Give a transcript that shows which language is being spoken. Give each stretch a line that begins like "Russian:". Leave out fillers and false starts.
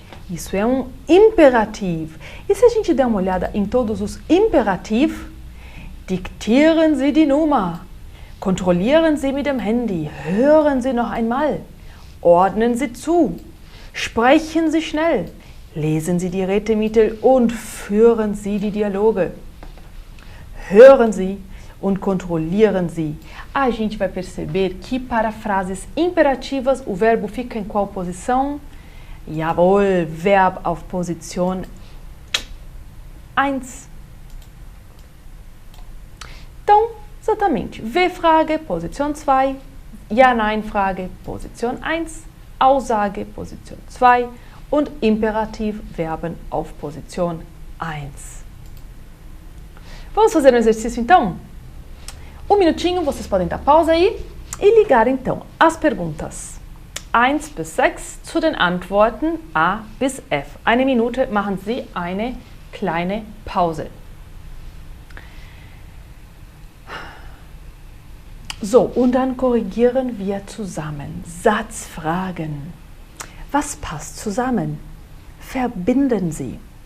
Portuguese: Isso é um imperativo. E se a gente der uma olhada em todos os imperativos?
German: Diktieren Sie die Nummer. Kontrollieren Sie mit dem Handy. Hören Sie noch einmal. Ordnen Sie zu. Sprechen Sie schnell. Lesen Sie die Rätemittel und führen Sie die Dialoge. Hören Sie und kontrollieren Sie.
Portuguese: A gente vai perceber que para frases imperativas o verbo fica em qual posição?
German: Jawohl, Verb auf Position 1.
Portuguese: Então, exatamente, W-Frage, Position 2, Ja-Nein-Frage, Position 1, Aussage, Position 2
German: und Imperativ, Verben auf Position 1.
Portuguese: Vamos fazer um exercício então? Um minutinho, vocês podem dar pausa aí e ligar então as perguntas
German: 1 bis 6 zu den Antworten A bis F. Eine Minute, machen Sie eine kleine Pause. So, und dann korrigieren wir zusammen. Satzfragen. Was passt zusammen? Verbinden Sie.